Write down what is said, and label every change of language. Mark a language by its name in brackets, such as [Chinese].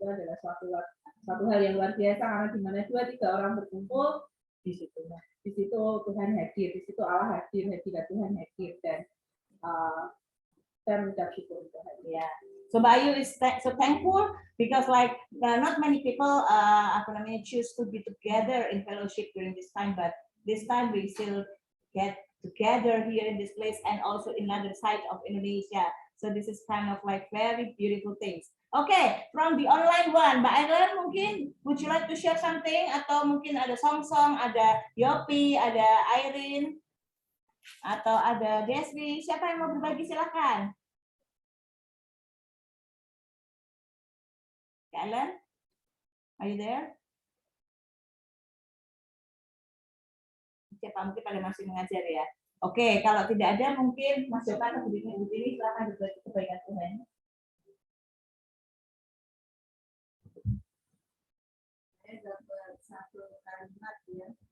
[Indonesian] Itu adalah suatu hal yang luar biasa karena di mana 2-3 orang berkumpul di situ Tuhan hadir, di situ Allah hadir, hadirat Tuhan hadir, dan saya mengucap syukur untuk Tuhan. [English] So Bayu is so thankful because not many people choose to be together in fellowship during this time, but this time we still get together here in this place and also in another side of Indonesia. So this is kind of very beautiful things. Okay, from the online one, Mbak Ellen mungkin would you like to share something, [Indonesian] atau mungkin ada song-song, [English] ada Yopi, ada Irene, atau ada Desri. [Indonesian] Siapa yang mau berbagi, silakan. [English] Mbak Ellen, are you there? [Indonesian] Siapa mungkin pada masih mengajar ya. Oke, kalau tidak ada mungkin Mas Joko atau Bu Tini silakan berbagi kebaikan Tuhan. Saya dapat 1 kalimat ya.